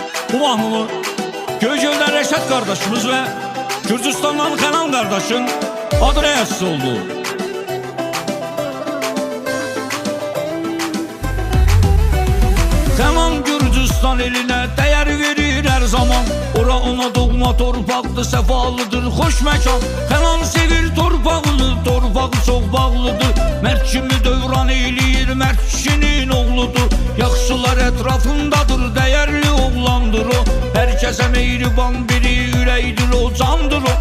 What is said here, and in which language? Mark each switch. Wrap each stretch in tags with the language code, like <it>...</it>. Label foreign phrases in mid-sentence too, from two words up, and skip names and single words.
<tr>Bu mahnını Göygöl'den Reşat kardeşimiz ve Gürcistan'dan Kenan kardeşin adına yazısı oldu. Kenan Gürcistan eline değer verir her zaman.</tr> <az>Ora ona doğma torpaqdır, səfalıdır, xoş məkan. Kenan sevir torpağını, torpağı çox bağlıdır. Mərd kimi dövran eyləyir, mərd kişinin oğludur. Yaxşılar ətrafındadır, dəyərli oğlandır o. Hər kəsə mehriban biri, ürəkdir o, candır o.</az>